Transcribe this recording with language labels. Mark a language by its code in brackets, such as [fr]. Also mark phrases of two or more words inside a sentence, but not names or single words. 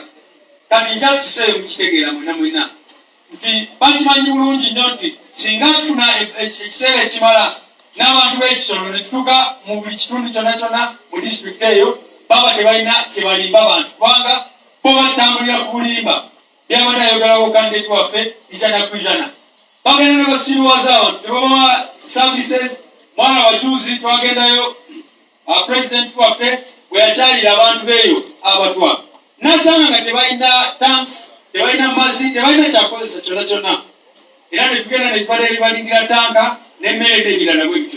[lg] Kati nkyasi kiseera mukitegeera mwena nti bakimanyi bulungi nnyo nti singa tufuna ekiseera ekimala n'abantu b'ekisolo ne tutuuka mu buli kitundu kyonna mu disitulikiti eyo, baba tebalina kye balimba abantu kubanga bo batambulira ku bulimba byabadde ayogerawo kandidate waffe ijana ku ijana. Bagenda ne basiibuwaza abantu tebabawa services. Mwana wajuzi twagendayo president waffe bwe yakyalira abantu beeyo abatwa nasanga nga tebalina tanks, tebalina mazzi, tebalina kyakozesa kyonna. Era ne tugenda ne tufala eribalingira tanka n'emmere n'ebirala bwe bityo.